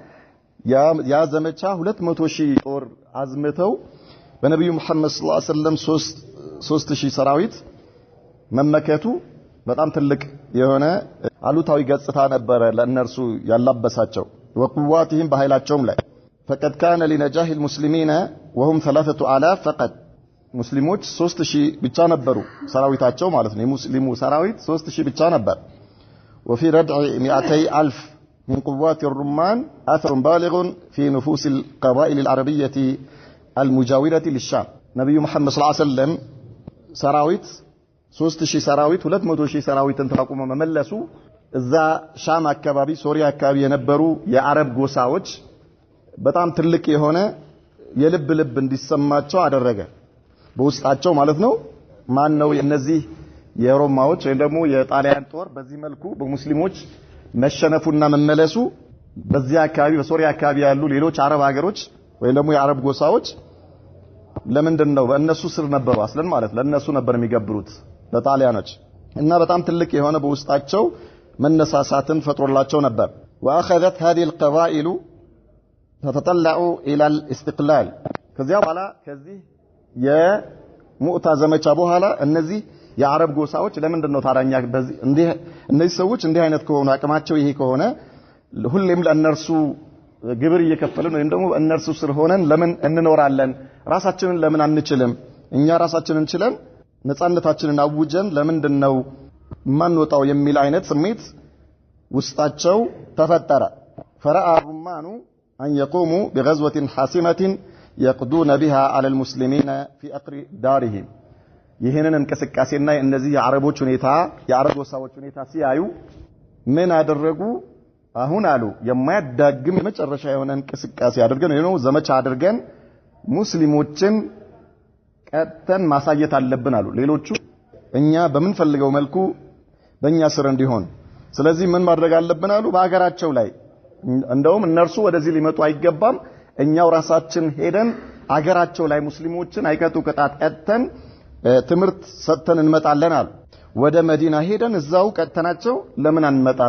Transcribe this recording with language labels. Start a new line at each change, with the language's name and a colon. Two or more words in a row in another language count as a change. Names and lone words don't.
Amharic: ያ ዘመቻ 200000 ጦር አዝምተው በነብዩ መሐመድ
Arabic: صلى الله عليه وسلم
Amharic: 3000 ሰራዊት መመከቱ በጣም ትልቅ የሆነ አሉታዊ ገጽታ ነበረ ለእነርሱ ያላበሳቸው ወቁዋቲህም በኃይላቸውም ላይ
Arabic: فقد كان لنجاح المسلمين وهم 3000 فقط
Amharic: ሙስሊሞች 3000 ብቻ ነበሩ ሰራዊታቸው ማለት ነው። የሙስሊሙ ሰራዊት 3000 ብቻ ነበር።
Arabic: وفي ردع 200,000 من قوات الرمان اثر بالغ في نفوس القبائل العربيه المجاوره للشام.
Amharic: ነብዩ መሐመድ
Arabic: صلى الله عليه وسلم
Amharic: ሰራዊት 3000 ሰራዊት 200000 ሰራዊትን ተቋቁሞ መመለሱ እዛ ሻም አካባቢ ሶሪያ አካባቢ የነበሩ የአረብ ጎሳዎች በጣም ትልቅ የሆነ የልብ እንዲሰማቸው አደረገ በውስጣቸው ማለት ነው። ማን ነው እነዚህ የሮማዎች ወይ ደግሞ የጣሊያን ጦር በዚህ መልኩ በሙስሊሞች መሸነፉና መመለሱ በዚያ አካባቢ በሶሪያ አካባቢ ያሉ ሌሎች አረብ ሀገሮች ወይ ደግሞ የአረብ ጎሳዎች ለምንድነው በእነሱ ስር ነበሩ አስለን ማለት ለነሱ ነበር የሚገብሩት ለጣሊያኖች እና በጣም ትልቅ የሆነ በውስጣቸው መነሳሳትን ፈጥሮላቸው ነበር።
Arabic: واخذت هذه القبائل تتطلع الى الاستقلال.
Amharic: ከዚያ በኋላ ከዚህ የሙዕታ ዘመቻ በኋላ እነዚህ የአረብ ጎሳዎች ለምንድነው ታራኛ በዚህ እነዚህ ሰዎች እንዲህ አይነት ከሆኑ አቅማቸው ይሄ ከሆነ ሁሌም ለእነርሱ ግብር እየከፈልን ወይም ደግሞ እነርሱ ስር ሆነን ለምን እንኖራለን? ራሳችንን ለምን አንችልም? እኛ ራሳችንን ችለን ነፃነታችንን አውጀን ለምንድነው ማንወጣው የሚል አይነት ስሜት ውስጣቸው ተፈጠረ።
Arabic: فرأى الرمان أن يقوموا بغزوة حاسمة يقضون بها على المسلمين في أقر دارهم.
Amharic: ይሄንን እንቅስቃሴና እነዚህ የአረቦች ሁኔታ የአረብ ጎሳዎች ሁኔታ ሲያዩ ምን አደረጉ? አሁን አሉ የማያዳግም የመጨረሻ የሆነ እንቅስቃሴ አድርገን ነው ዘመቻ አድርገን ሙስሊሞችን ቀጥተን ማሳየት አለብን አሉ። ሌሎቹ እኛ በምንፈልገው መልኩ በእኛ ስር እንዲሆን ስለዚህ ምን ማድረግ አለብን አሉ። በአገራቸው ላይ እንደውም እነርሱ ወደዚህ ሊመጡ አይገባም፣ እኛው ራሳችን ሄደን አገራቸው ላይ ሙስሊሞችን አይቀጡ ቅጣት ቀጥተን ትምርት ሰጥተን እንመጣለን አሉ። ወደ መዲና ሄደን እዛው ቀጥተናቸው ለምን አንመጣም?